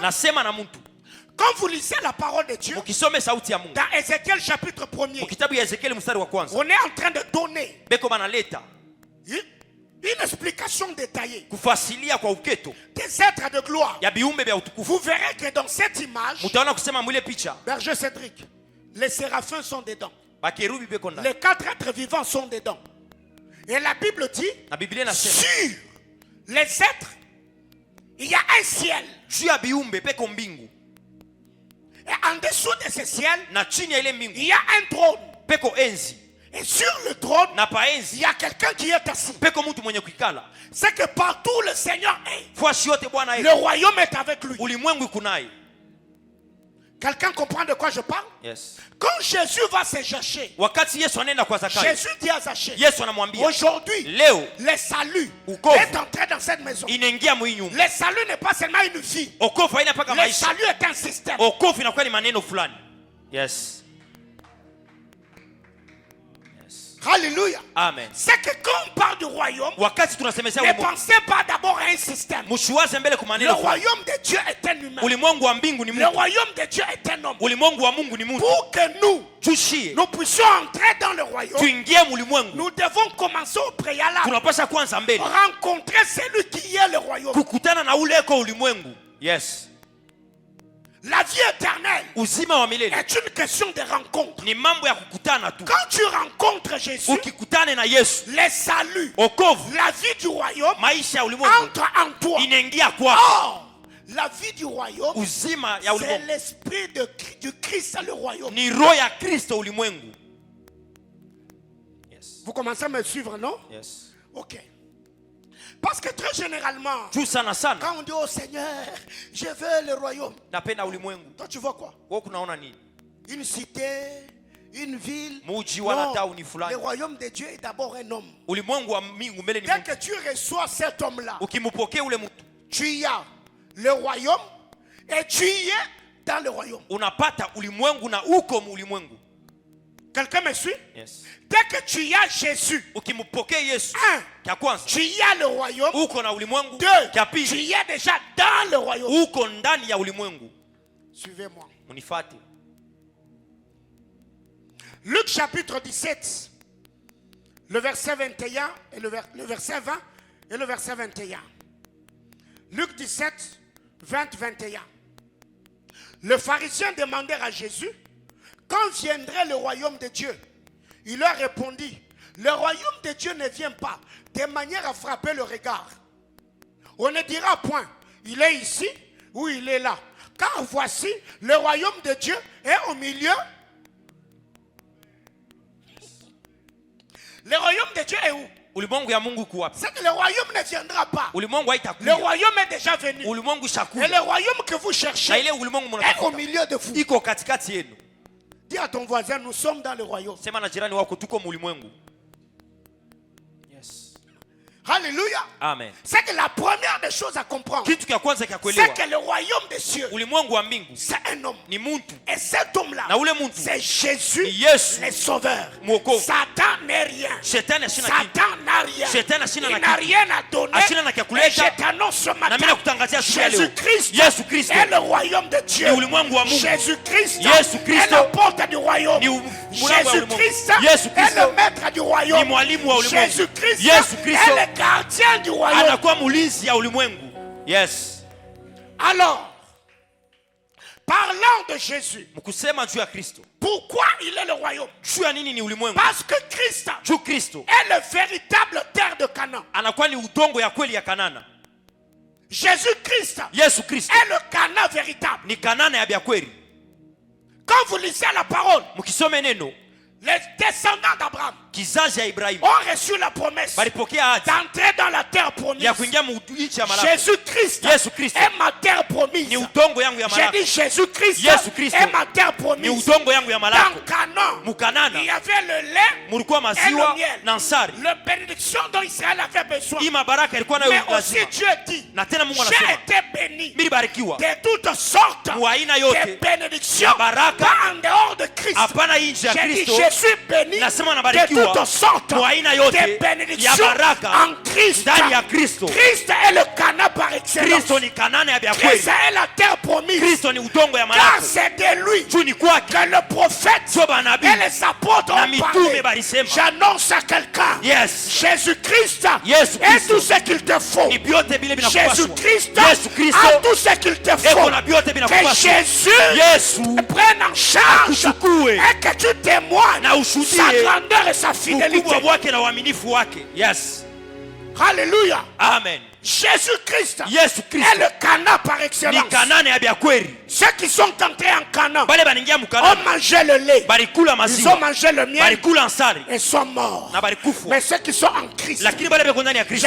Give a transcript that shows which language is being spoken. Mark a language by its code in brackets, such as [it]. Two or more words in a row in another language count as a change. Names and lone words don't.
[sw] Nasema na muntu. [fr] Quand vous lisez la parole de Dieu, [sw] Mukisome sauti ya Mungu. [fr] dans Ézéchiel chapitre 1er, [sw] Mukitabu ya Ezekiel mstari wa kwanza. [fr] on est en train de donner [sw] Beko banaleta [fr] une explication détaillée [sw] kufasilia kwa uketo [fr] des êtres de gloire. [sw] ya biumbe vya utukufu. [fr] Vous verrez que dans cette image, [sw] Mutaona kusema mwile picha [fr] Berger Cédric, les séraphins sont dedans. [sw] bakerubi beko ndani. [fr] Les 4 êtres vivants sont dedans. Et la Bible dit, [sw] Na Biblia inasema [fr] sur les êtres, il y a un ciel. [sw] juu ya biumbe peko mbingu [fr] Et en dessous de ce ciel, [sw] na chini ya ile il mbingu [fr] y a un trône. [sw] peko enzi [fr] Et sur le trône, [sw] na pa il enzi [fr] y a quelqu'un qui est assis. [sw] peko mtu mwenye kuikala. [fr] C'est que partout le Seigneur est. [sw] Fwashi yote Bwana Le yeye. [fr] royaume est avec lui. [sw] Ulimwengu iko naye. [fr] Quelqu'un comprend de quoi je parle? Yes. Quand Jésus va se chercher, [sw] Wakati Yesu anaenda kwa Zakayo, [fr] Jésus dit à Zachée, [sw] Yesu anamwambia [fr] aujourd'hui, [sw] leo [fr] le salut [sw] Ukovu. [fr] est entré dans cette maison. [sw] inaingia mwii nyumba. [fr] Le salut n'est pas seulement une vie. [sw] Okovu haina paka Le maisha. [fr] salut est un système. [sw] Okovu inakuwa ni maneno fulani. Yes. Alléluia. Amen. [fr] C'est que quand on parle du royaume, [sw] Wakati tunasemesha ne ulimwengu, [fr] pensez pas d'abord à un système. [sw] mshiwaze mbele kwa Le maneno fulani. [fr] royaume de Dieu est un humain. [sw] Ulimwengu wa mbingu ni Le Mungu. [fr] royaume de Dieu est un homme. [sw] Ulimwengu wa Mungu ni Mungu. [fr] Pour que [sw] Tushie [fr] nous puissions entrer dans le royaume, [sw] tuingie mulimwengu, [fr] nous devons commencer au préalable. [sw] tunapasha kwanza mbele [fr] Rencontrer celui qui est le royaume. [sw] kukutana na ule eko ulimwengu. Yes. [fr] La vie éternelle [sw] uzima wa milele [fr] est une question de rencontre. [sw] ni mambo ya kukutana tu. [fr] Quand tu rencontres Jésus, [sw] Ukikutane na Yesu, [fr] les saluts, [sw] okovu, [fr] la vie du royaume [sw] maisha ya ulimwengu [fr] entre en toi. [sw] inaingia kwako. [fr] Or, la vie du royaume, [sw] Uzima ya c'est ulimwengu [fr] l'esprit du Christ dans le royaume. [sw] ni roho ya Kristo ulimwengu. Yes. [fr] Vous commencez à me suivre, non? Yes. Ok. Parce que très généralement, [sw] Juu sana sana [fr] quand on dit au Seigneur, je veux le royaume, [sw] napenda ulimwengu. [fr] toi tu vois quoi? [sw] Wewe kunaona nini? [fr] Une cité, une ville. [sw] Muji wala Non, tauni le fulani. [fr] royaume de Dieu est d'abord un homme. [sw] Ulimwengu wa mbingu mbele ni Dès mtu. [fr] que tu reçois cet homme-là, [sw] Ukimpokea ule mtu, [fr] tu y as le royaume et tu y es dans le royaume. [sw] unapata ulimwengu na uko mu ulimwengu. [fr] Quelqu'un me suit? Yes. Dès que tu y as Jésus, [sw] Ukimpokea Yesu, un, kia kwanza [fr] tu y as le royaume. [sw] uko na ulimwengu. Deux, Kia tu pili [fr] y es déjà dans le royaume. [sw] uko ndani ya ulimwengu. [fr] Suivez-moi. [sw] Munifate. [fr] Luc chapitre 17, le verset 21 et le verset 20 et le verset 21. Luc 17, 20, 21. Le pharisien demandait à Jésus, quand viendrait le royaume de Dieu? Il leur répondit, le royaume de Dieu ne vient pas de manière à frapper le regard. On ne dira point, il est ici ou il est là. Car voici, le royaume de Dieu est au milieu. Le royaume de Dieu est où? [sw] Ulimwengu ya Mungu iko wapi? [fr] C'est que le royaume ne viendra pas. [sw] Ulimwengu Le haitakuja. [fr] royaume est déjà venu. [sw] Ulimwengu Et shakuja. [fr] le royaume que vous Na cherchez [sw] ile ulimwengu [fr] est au mnatafuta milieu de vous. [sw] iko katikati yenu. [fr] Dis à ton voisin, nous sommes dans le royaume. [sw] Sema na jirani wako tuko mu ulimwengu. Yes. Alléluia. Amen. [fr] C'est que la première des choses à comprendre, [sw] Kitu kia kwanza kia c'est kuelewa, [fr] que le royaume des cieux, [sw] ulimwengu wa mbingu [fr] c'est un homme. [sw] ni muntu. [fr] Et cet homme-là, [sw] Na ule muntu [fr] c'est Jésus, [sw] ni Yesu [fr] le sauveur. [sw] mwokovu. [fr] Satan n'est rien. [sw] Shetani ashina kitu. [fr] Satan n'a rien. [sw] Shetani ashina Il na n'a kitu. [fr] rien à donner. [sw] Ashina na kia Et kuleta. [fr] je t'annonce ce [sw] Na mimi matin, nakutangazia siku ya leo. Jésus-Christ Yesu Kristo [fr] est le royaume de Dieu. [sw] ni ulimwengu wa Mungu. Jésus-Christ Yesu est Kristo [fr] la porte du royaume. [sw] ni mlango wa ulimwengu. Jésus-Christ Yesu est Kristo [fr] le maître du royaume. [sw] ni mwalimu wa ulimwengu. Jésus-Christ Yesu Kristo [fr] est le gardien du royaume. [sw] anakuwa mulinzi ya ulimwengu. Yes. [fr] Alors, parlant de Jésus, [sw] Mkusema juu ya Kristo. [fr] pourquoi il est le royaume? [sw] Juu ya nini ni ulimwengu? [fr] Parce que Christ [sw] Juu Kristo [fr] est le véritable terre de Canaan. [sw] anakuwa ni udongo ya kweli ya Kanana. Jésus-Christ Yesu Kristo [fr] est le Canaan véritable. [sw] ni Kanana ya bya kweli. [fr] Quand vous lisez la parole, [sw] Mkisome neno, [fr] les descendants d'Abraham [sw] kizazi ya Ibrahimu [fr] ont reçu la promesse [sw] balipokea ahadi [fr] d'entrer dans la terre promise. [sw] ya kuingia mu nchi ya malako. Jésus-Christ Yesu Kristo [fr] est ma terre promise. [sw] ni udongo yangu ya J'ai malako. [fr] dit Jésus-Christ [sw] Yesu Kristo [fr] est ma terre [sw] Ni promise. udongo yangu ya malako. [fr] Dans Canaan, [sw] Mukanana [fr] il y avait le lait [sw] mulikuwa et maziwa [fr] le miel. [sw] na nsari. [fr] La bénédiction dont Israël avait besoin. [sw] Hii mabaraka ilikuwa nayo [fr] Mais aussi lazima. Dieu dit, [sw] Na tena Mungu j'ai anasema [fr] été béni [sw] milibarikiwa [fr] de toutes sortes [sw] mu aina de yote [fr] bénédictions, [sw] ya baraka, [fr] pas en dehors de Christ. [sw] hapana nje ya [fr] J'ai dit, Kristo. je suis béni [sw] Nasema de nabarikiwa [fr] toutes sortes [sw] mu aina de yote ya [fr] bénédictions [sw] baraka [fr] en Christ. [sw] ndani ya Kristo. [fr] Christ est le Canaan par excellence. [sw] Kristo ni Kanana ya bya kweli. [fr] Christ est la terre promise. [sw] Kristo ni udongo ya Car malako. [fr] c'est de lui [sw] Juu ni kwake [fr] que le prophète [sw] sio banabii [fr] et les apôtres na ont [sw] mitume parlé. balisema. [fr] J'annonce à quelqu'un, Yes. Jésus-Christ [sw] Yesu est Kristo [fr] tout ce qu'il te faut. [sw] ni vyote vile vinakupaswa. Jésus-Christ Yesu Kristo [fr] a tout ce qu'il te faut. [sw] eko na vyote Que vinakupaswa. Jésus Yesu [fr] prenne en charge [sw] akuchukue [fr] et que tu témoignes [sw] na ushuhudie [fr] sa grandeur et sa [sw] ukubwa [fr] fidélité. [sw] wake na uaminifu wake. Yes. Alléluia. Amen. Jésus-Christ Yesu est Kristo [fr] le Canaan par [sw] ni excellence. Kanana ya bya kweli. [fr] Ceux qui sont entrés en Canaan [sw] Bale baningia mu ont Kanana [fr] mangé le lait, [sw] balikula [fr] ils ont [sw] maziwa, [fr] mangé le miel [sw] balikula nsari [fr] et sont morts. [sw] na balikufwa. [fr] Mais ceux qui sont en Christ, [sw] Lakini bale beko ndani ya Kristo,